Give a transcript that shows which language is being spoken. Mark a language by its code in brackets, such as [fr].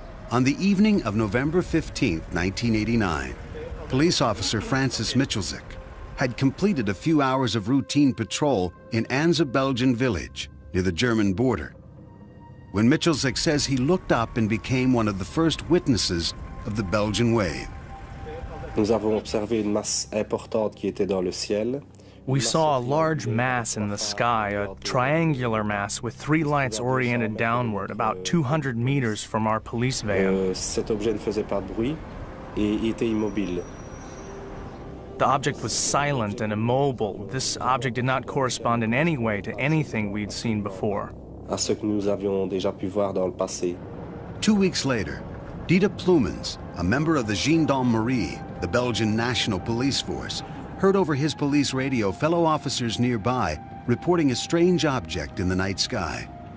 [en] On the evening of November 15, 1989, police officer Francis Michelzik had completed a few hours of routine patrol in Anza Belgian village near the German border, when Michelzik says he looked up and became one of the first witnesses of the Belgian wave. [fr] Nous avons observé une masse importante qui était dans le ciel. [en] We saw a large mass in the sky, a triangular mass with 3 lights oriented downward, about 200 meters from our police van. [fr] Cet objet ne faisait pas de bruit et il était immobile. [en] The object was silent and immobile. This object did not correspond in any way to anything we'd seen before. [fr] À ce que nous avions déjà pu voir dans le passé. [en] 2 weeks later, Dita Plumans, a member of the Gendarmerie, the Belgian National Police Force, heard over his police radio fellow officers nearby reporting a strange object in the night sky.